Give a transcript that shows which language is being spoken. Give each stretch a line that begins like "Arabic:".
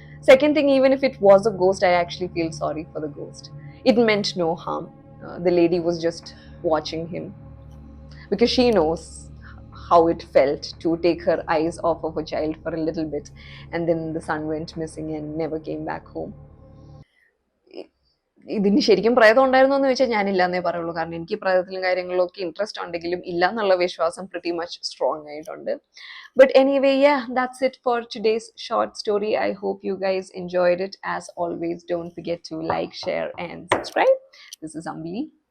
English: Second thing, even if it was a ghost, I actually feel sorry for the ghost. It meant no harm. The lady was just watching him because she knows how it felt to take her eyes off of a child for a little bit, and then the son went missing and never came back home.
Malayalam: ഇതിന് ശരിക്കും പ്രേതം ഉണ്ടായിരുന്നു എന്ന് ചോദിച്ചാൽ ഞാനില്ല എന്നേ പറയുള്ളൂ. കാരണം എനിക്ക് പ്രേതത്തിലും കാര്യങ്ങളിലും ഒക്കെ ഇൻട്രസ്റ്റ് ഉണ്ടെങ്കിലും ഇല്ല എന്നുള്ള വിശ്വാസം
English: pretty much strong
Malayalam: ആയിട്ടുണ്ട്.
English: But anyway, yeah, that's it for today's short story. I hope you guys enjoyed it. As always, don't forget to like, share, and subscribe. This is Ambili.